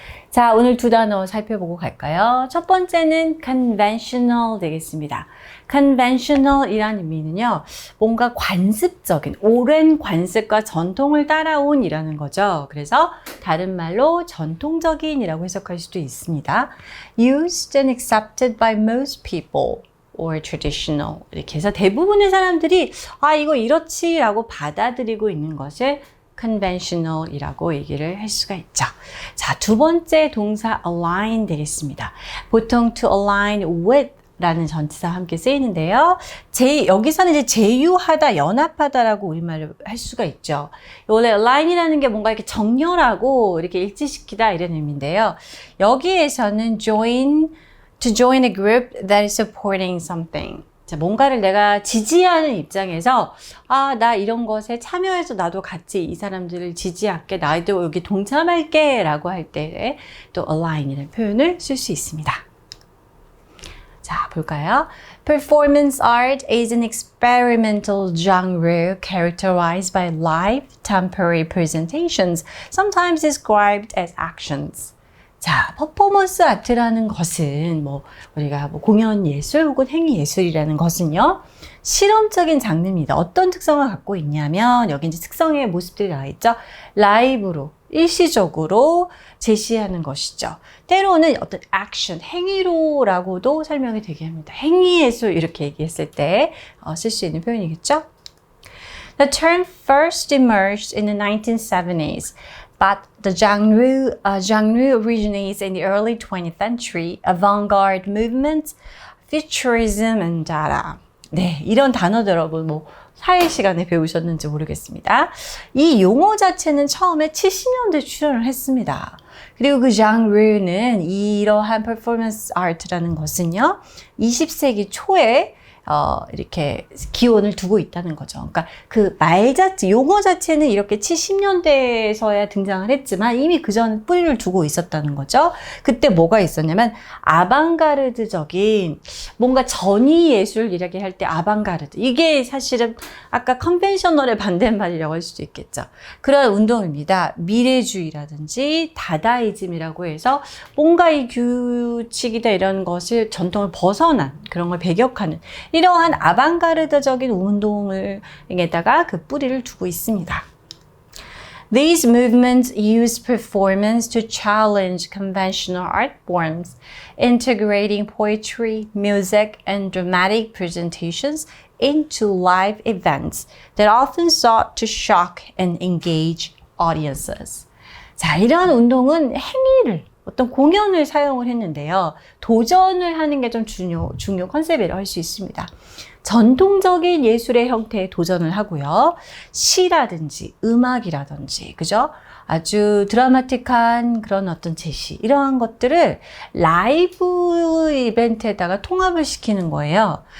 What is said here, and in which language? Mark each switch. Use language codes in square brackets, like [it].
[ko] 자, 오늘 두 단어 살펴보고 갈까요? 첫 번째는 conventional 되겠습니다. conventional이라는 의미는요, 뭔가 관습적인, 오랜 관습과 전통을 따라온 이라는 거죠. 그래서 다른 말로 전통적인이라고 해석할 수도 있습니다. [en] Used and accepted by most people. or traditional. [ko] 이렇게 해서 대부분의 사람들이 이거 이렇지라고 받아들이고 있는 것을 conventional이라고 얘기를 할 수가 있죠. 자, 두 번째 동사 align 되겠습니다. 보통 [en] to align with [ko] 라는 전치사와 함께 쓰이는데요. 여기서는 이제 제휴하다, 연합하다라고 우리말로 할 수가 있죠. 원래 align이라는 게 뭔가 이렇게 정렬하고 이렇게 일치시키다 이런 의미인데요. 여기에서는 [en] to join a group that is supporting something. [ko] 자, 뭔가를 내가 지지하는 입장에서 나 이런 것에 참여해서 나도 같이 이 사람들을 지지할게, 나도 여기 동참할게 라고 할 때 또 align이라는 표현을 쓸 수 있습니다. 자, 볼까요? [en] Performance art is an experimental genre characterized by live, temporary presentations, sometimes described as actions. [ko] 자, 퍼포먼스 아트라는 것은 우리가 공연 예술 혹은 행위 예술이라는 것은요, 실험적인 장르입니다. 어떤 특성을 갖고 있냐면, 여기 이제 특성의 모습들이 나와 있죠. 라이브로, 일시적으로 제시하는 것이죠. 때로는 어떤 액션, 행위로라고도 설명이 되게 합니다. 행위 예술 이렇게 얘기했을 때 쓸 수 있는 표현이겠죠. [en] The term first emerged in the 1970s. But the genre originates in the early 20th century, avant-garde movement, futurism, and dada. [ko] 네, 이런 단어들 여러분 사회 시간에 배우셨는지 모르겠습니다. 이 용어 자체는 처음에 70년대 출현을 했습니다. 그리고 그 장르는 이러한 퍼포먼스 아트라는 것은요, 20세기 초에 이렇게 기원을 두고 있다는 거죠. 그러니까 그 말 자체, 용어 자체는 이렇게 70년대에서야 등장을 했지만 이미 그 전 뿌리를 두고 있었다는 거죠. 그때 뭐가 있었냐면 아방가르드적인 뭔가 전위 예술 이렇게 할 때 아방가르드. 이게 사실은 아까 컨벤셔널의 반대말이라고 할 수도 있겠죠. 그런 운동입니다. 미래주의라든지 다다이즘이라고 해서 뭔가 이 규칙이다 이런 것을 전통을 벗어난 그런 걸 배격하는 이러한 아방가르드적인 운동에다가 그 뿌리를 두고 있습니다. [en] These movements use performance to challenge conventional art forms, integrating poetry, music, and dramatic presentations into live events that often sought to shock and engage audiences. [ko] 자, 이러한 운동은 행위를 어떤 공연을 사용을 했는데요. 도전을 하는 게 좀 중요 컨셉이라고 할 수 있습니다. 전통적인 예술의 형태에 도전을 하고요. 시라든지 음악이라든지, 그죠? 아주 드라마틱한 그런 어떤 제시, 이러한 것들을 라이브 이벤트에다가 통합을 시키는 거예요.